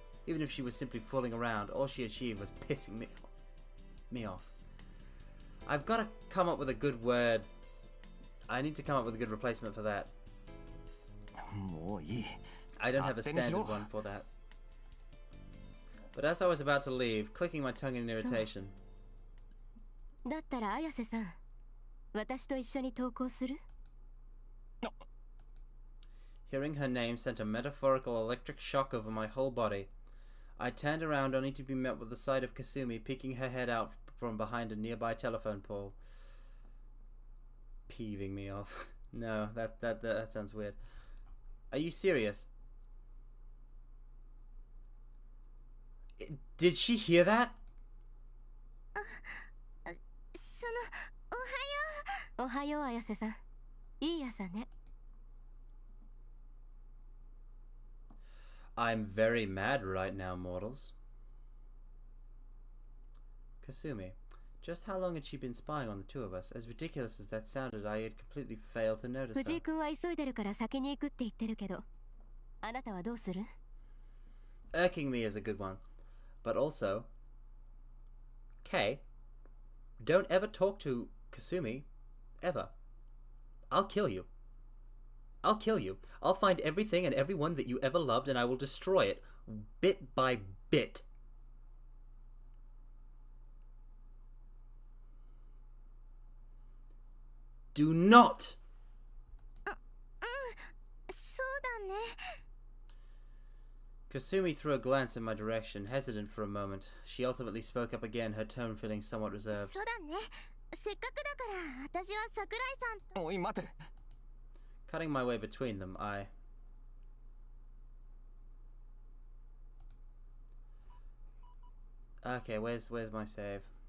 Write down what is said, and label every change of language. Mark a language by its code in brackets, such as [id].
[en] Even if she was simply fooling around, all she achieved was pissing me off. I've got to come up with a good word. I need to come up with a good replacement for that. [ja] もういい。 [en] I don't have a standard one for that. But as I was about to leave, clicking my tongue in irritation. [ja] だったら綾瀬さん、私と一緒に登校する？ [en] Hearing her name sent a metaphorical electric shock over my whole body. I turned around only to be met with the sight of Kasumi peeking her head out from behind a nearby telephone pole. Peeving me off. No, that sounds weird. Are you serious? Did she hear that? [ja] その、おはよう。おはよう綾瀬さん。いい朝ね。 [en] I'm very mad right now, mortals. Kasumi. Just how long had she been spying on the two of us? As ridiculous as that sounded, I had completely failed to notice [ja] 藤 [en] her. [ja] 井君は急いでるから先に行くって言ってるけど、あなたはどうする？ [en] Irking me is a good one. But also, Kay, don't ever talk to Kasumi. Ever. I'll kill you. I'll kill you. I'll find everything and everyone that you ever loved and I will destroy it, bit by bit. Do not! [ja] そうだね。 [en] Kasumi threw a glance in my direction, hesitant for a moment. She ultimately spoke up again, her tone feeling somewhat reserved. [ja] そうだね。せっかくだから私は桜井さんと。おい待て。 [en] Cutting my way between them, I... Okay, where's my save?